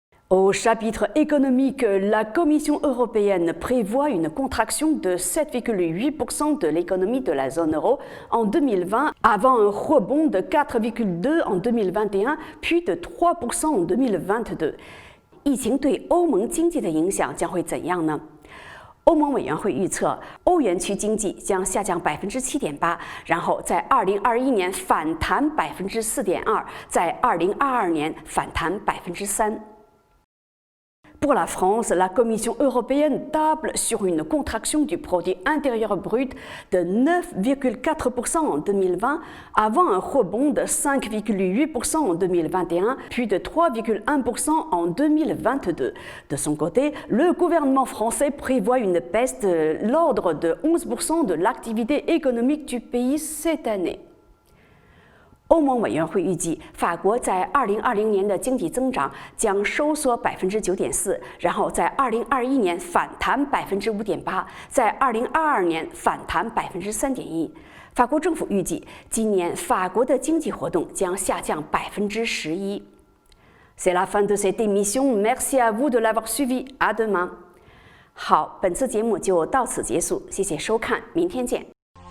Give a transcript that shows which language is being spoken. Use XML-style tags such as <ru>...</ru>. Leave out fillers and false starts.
<fr>Au chapitre économique, la Commission européenne prévoit une contraction de 7,8% de l'économie de la zone euro en 2020, avant un rebond de 4,2% en 2021, puis de 3% en 2022.</fr> <zh>疫情对欧盟经济的影响将会怎样呢？欧盟委员会预测，欧元区经济将下降7.8%，然后在2021年反弹4.2%，在2022年反弹3%。</zh> <fr>Pour la France, la Commission européenne table sur une contraction du produit intérieur brut de 9,4% en 2020, avant un rebond de 5,8% en 2021, puis de 3,1% en 2022. De son côté, le gouvernement français prévoit une baisse de l'ordre de 11% de l'activité économique du pays cette année.</fr> <zh>欧盟委员会预计，法国在2020年的经济增长将收缩9.4%，然后在2021年反弹5.8%，在2022年反弹3.1%。法国政府预计，今年法国的经济活动将下降11%。</zh> <fr>C'est la fin de cette émission. Merci à vous de l'avoir suivi. À demain.</fr> <zh>好，本次节目就到此结束，谢谢收看，明天见。</zh>